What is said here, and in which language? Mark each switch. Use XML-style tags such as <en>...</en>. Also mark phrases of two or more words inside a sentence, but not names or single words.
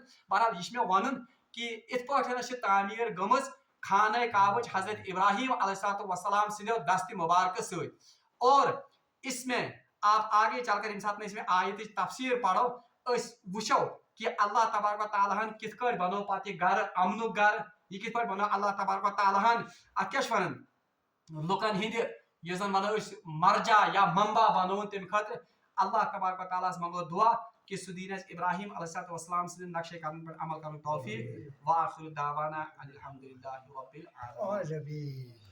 <ks>बहरहाल ये वन कि इत पे तामीर गमज खाने काबज हजरत इब्राहिम अलैहिस्सलाम सिंधो दस्त मुबारक सत,</ks> <hi>और इसमें आप आगे चलकर इंसान इसमें आयत तफसीर पढ़ो वो कि</hi> <ks>अल्लाह</ks> <ar>تبارك تعالى</ar> <ks>कित बनो पे घर अमन घर, यह कित बनो अल्लाह</ks> <ar>تبارك تعالى</ar> <ks>अत क्या वन लुकन हिंद ये जन वनो मरजा या मंबा बनो तम खतर। अल्लाह</ks> <ar>تبارك تعالى</ar> <ks>मंगो दुआ कि सु दीन इब्राहिम अलैहिस्सलाम से</ks> <hi>नक्शे कदम पर अमल कर</hi> <ks>तौफीक</ks> <ar>وآخر دعوانا أن الحمد لله رب العالمين.</ar>